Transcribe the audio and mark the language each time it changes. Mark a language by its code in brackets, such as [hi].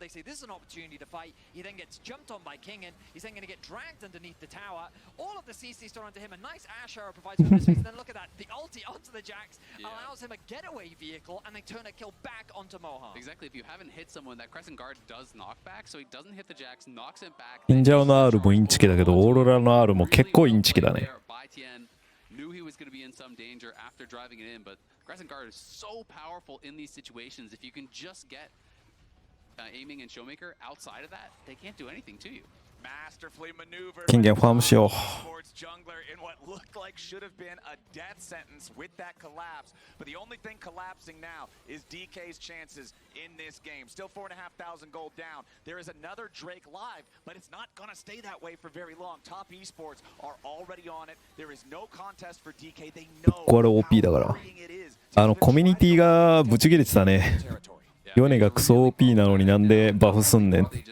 [en] They say this is an opportunity to fight. He then gets jumped on by Kingen. He's then going to get dragged underneath the tower. All of the CC's thrown onto him. A nice Ash arrow provides for this face. Then look at that. The ulti onto the Jax allows him a getaway vehicle, and they turn a kill back onto Mohan. Exactly. If you haven't hit someone, that Crescent Guard does knock back, so he doesn't hit the Jax, knocks him back. [ja] キンジャオの R もインチキだけど、オーロラの R も結構インチキだね。 [en] Knew he was going to be in some danger after driving it in, but Crescent Guard is so powerful in these situations. If you can just get aiming and Showmaker outside of that, they can't do anything to you. Masterfully maneuvered. [ja] 金言ファームしよう。 [en] Towards jungler in what looked like should have been a death sentence with that collapse. But the only thing collapsing now is DK's chances in this game. Still 4,500 gold down. There is another Drake live, but it's not going to stay that way for very long. Top Esports are already on it. There is no contest for DK. They know [ja] これ OP だから。コミュニティがブチ切れてたね。ヨネがクソ OP なのになんでバフすんねん。